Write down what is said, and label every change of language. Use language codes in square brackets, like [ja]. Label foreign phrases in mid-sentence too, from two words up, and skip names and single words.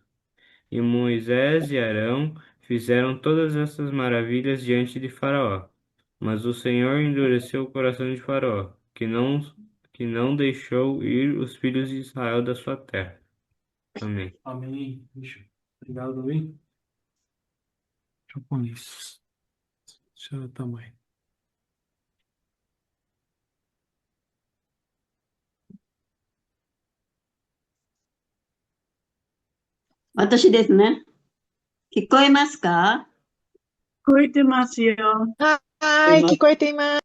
[pt] E Moisés e Arão fizeram todas essas maravilhas diante de Faraó. Mas o Senhor endureceu o coração de Faraó, que não deixou ir os filhos de Israel da sua terra. Amém. Amém. Obrigado, Davi. Japonês. Senhora Tamai. [ja] 私ですね。聞こえますか？聞こえてますよ。はーい、聞こえています。